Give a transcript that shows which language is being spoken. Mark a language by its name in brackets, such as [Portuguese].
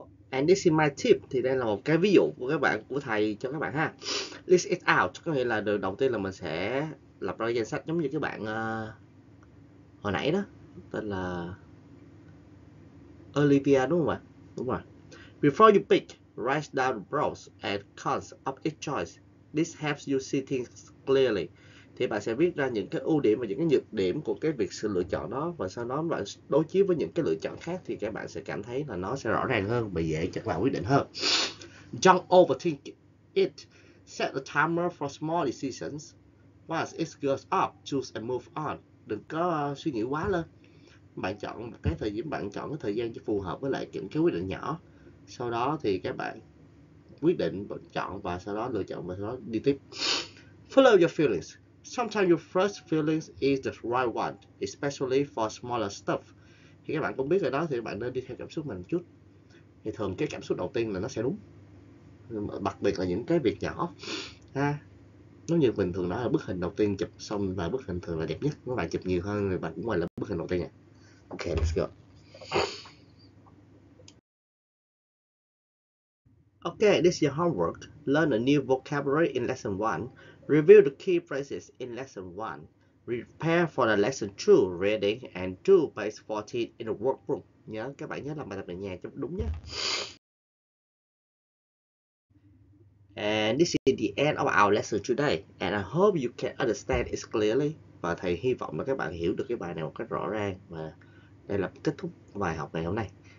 [English] And this is my tip, [Vietnamese] thì đây là một cái ví dụ của thầy cho các bạn ha. [English] List it out, [Vietnamese] có nghĩa là đầu tiên là mình sẽ lập ra danh sách giống như các bạn hồi nãy đó, tên là Olivia đúng không ạ? Đúng rồi. [English] Before you pick, write down the pros and cons of each choice. This helps you see things clearly. [Vietnamese] Thì bạn sẽ viết ra những cái ưu điểm và những cái nhược điểm của cái việc sự lựa chọn đó, và sau đó bạn đối chiếu với những cái lựa chọn khác thì các bạn sẽ cảm thấy là nó sẽ rõ ràng hơn và dễ cho các bạn quyết định hơn. [English] Don't overthink it. Set a timer for small decisions. Once it goes up, choose and move on. [Vietnamese] Đừng có suy nghĩ quá lên. Bạn chọn cái thời gian cho phù hợp với lại những cái quyết định nhỏ. Sau đó thì các bạn quyết định chọn và sau đó lựa chọn và sau đó đi tiếp. [English] Follow your feelings. Sometimes your first feelings is the right one, especially for smaller stuff. [Vietnamese] Thì các bạn cũng biết rồi đó, thì bạn nên đi theo cảm xúc mình một chút. Thì thường cái cảm xúc đầu tiên là nó sẽ đúng. Đặc biệt là những cái việc nhỏ. Ha. Nếu như mình thường nói là bức hình đầu tiên chụp xong và bức hình thường là đẹp nhất. Nếu bạn chụp nhiều hơn thì bạn cũng gọi là bức hình đầu tiên. [English] Ok, let's go. Okay, this is your homework. Learn a new vocabulary in lesson 1. Review the key phrases in lesson 1. Prepare for the lesson 2 reading and do page 14 in the workbook. [Vietnamese] Các bạn nhớ làm bài tập ở nhà cho đúng nhé. [English] And this is the end of our lesson today. And I hope you can understand it clearly. [Vietnamese] Và thầy hy vọng là các bạn hiểu được cái bài này một cách rõ ràng. Và đây là kết thúc bài học ngày hôm nay.